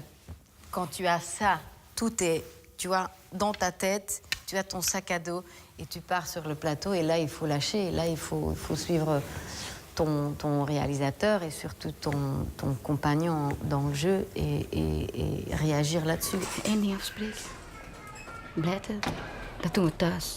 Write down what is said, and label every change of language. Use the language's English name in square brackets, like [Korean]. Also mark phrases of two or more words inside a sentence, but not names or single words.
[French] Quand tu as ça, tout est, tu vois, dans ta tête, tu as ton sac à dos et tu pars sur le plateau, et là, il faut lâcher, et là, il faut suivre ton réalisateur et surtout ton compagnon dans le jeu et réagir là-dessus. [Dutch] Eén ding afspreken. Blijten, dat doen we thuis.